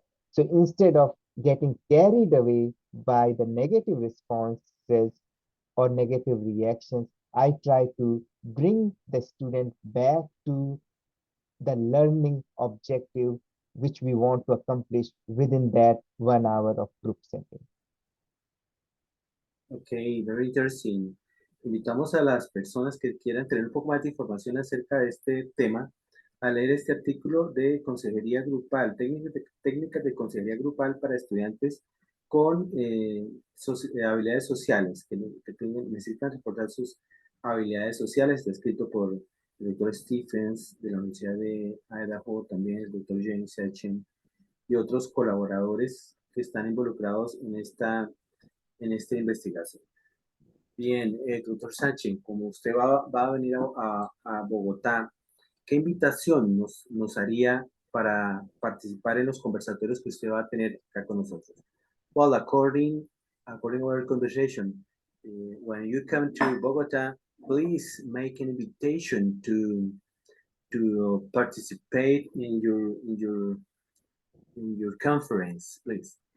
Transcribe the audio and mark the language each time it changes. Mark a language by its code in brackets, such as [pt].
[en] So instead of getting carried away by the negative responses or negative reactions, I try to bring the student back to the learning objective which we want to accomplish within that 1 hour of group setting. Okay, very interesting. [es] Invitamos a las personas que quieran tener un poco más de información acerca de este tema a leer este artículo de consejería grupal, técnicas de consejería grupal para estudiantes con habilidades sociales, necesitan reportar sus habilidades sociales. Está escrito por el doctor Stephens de la Universidad de Idaho, también el doctor D.Sachin y otros colaboradores que están involucrados en esta investigación. Bien, doctor Sánchez, como usted va a venir a Bogotá, ¿qué invitación nos haría para participar en los conversatorios que usted va a tener acá con nosotros? [en] Well, according to our conversation, when you come to Bogotá, please make an invitation to participate in your conference, please.